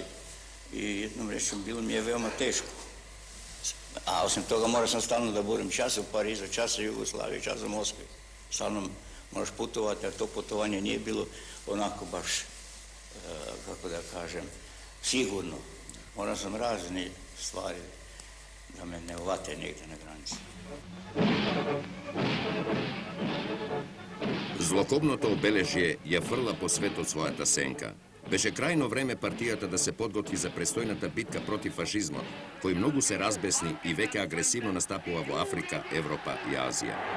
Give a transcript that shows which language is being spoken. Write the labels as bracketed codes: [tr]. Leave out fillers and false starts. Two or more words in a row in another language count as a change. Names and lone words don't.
[hr] I jednom reći, bilo mi je veoma teško. A osim toga morao sam stalno da budem čas u Parizu, čas u Jugoslaviji, čas u Moskvi. Stalno moraš putovati, a to putovanje nije bilo onako baš, kako da kažem, sigurno. Morao sam razne stvari da me ne uvate negdje na granici. [mk] Злокобното обележје ја фрла по светот својата сенка. Беше крајно време партијата да се подготви за престојната битка против фашизмот, кој многу се разбесни и веќе агресивно настапува во Африка, Европа и Азија.